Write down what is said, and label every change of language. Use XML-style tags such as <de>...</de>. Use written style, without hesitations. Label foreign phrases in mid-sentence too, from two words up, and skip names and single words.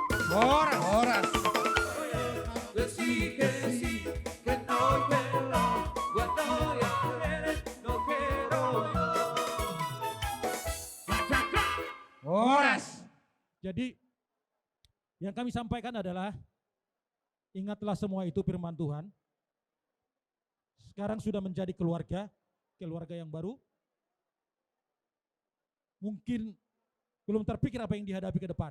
<bbc>Horas, horas.</bbc> <es>Que sí, que no quiero, cuando ya eres, no quiero yo.</es> <bbc>Horas.</bbc> <id>Jadi yang kami sampaikan adalah ingatlah semua itu firman Tuhan. Sekarang sudah menjadi keluarga yang baru. Mungkin belum terpikir apa yang dihadapi ke depan.</id>